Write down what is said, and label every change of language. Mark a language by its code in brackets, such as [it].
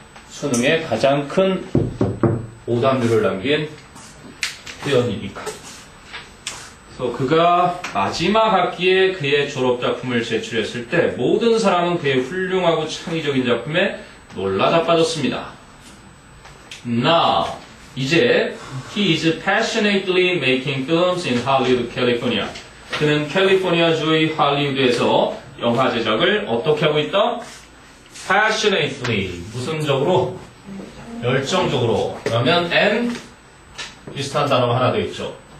[ko] 수능에 가장 큰 오답률을 남긴 표현이니까. 그래서 그가 마지막 학기에 그의 졸업작품을 제출했을 때 모든 사람은 그의 훌륭하고 창의적인 작품에 놀라 자빠졌습니다. [en] Now, [ko] 이제 [en] he is passionately making films in Hollywood, California. [ko] 그는 캘리포니아주의 할리우드에서 영화 제작을 어떻게 하고 있다? passionately 무슨 적으로? 열정적으로. 그러면 and 비슷한 단어가 하나 더 있죠.